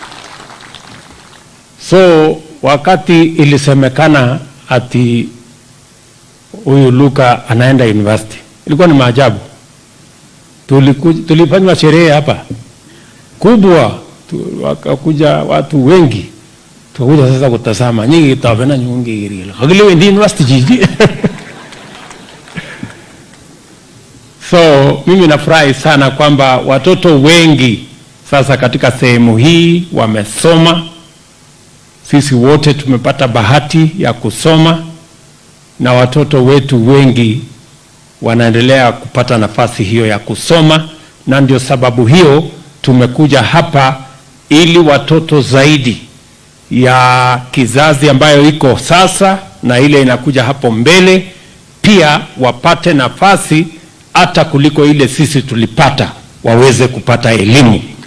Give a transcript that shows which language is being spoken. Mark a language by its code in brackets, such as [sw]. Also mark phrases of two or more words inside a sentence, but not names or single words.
[sw] So wakati ilisemekana ati huyu Luka anaenda university, ilikuwa ni maajabu. Tulifanywa sherehe hapa kubwa, wakakuja watu wengi Tukuja sasa kutazama nyingi [kln] tabena nyungi girila. Kagile wendi university jiji. [sw] So mimi nafurahi sana kwamba watoto wengi sasa katika sehemu hii wamesoma. Sisi wote tumepata bahati ya kusoma na watoto wetu wengi wanaendelea kupata nafasi hiyo ya kusoma, na ndio sababu hiyo tumekuja hapa ili watoto zaidi ya kizazi ambayo iko sasa na ile inakuja hapo mbele pia wapate nafasi hata kuliko ile sisi tulipata, waweze kupata elimu.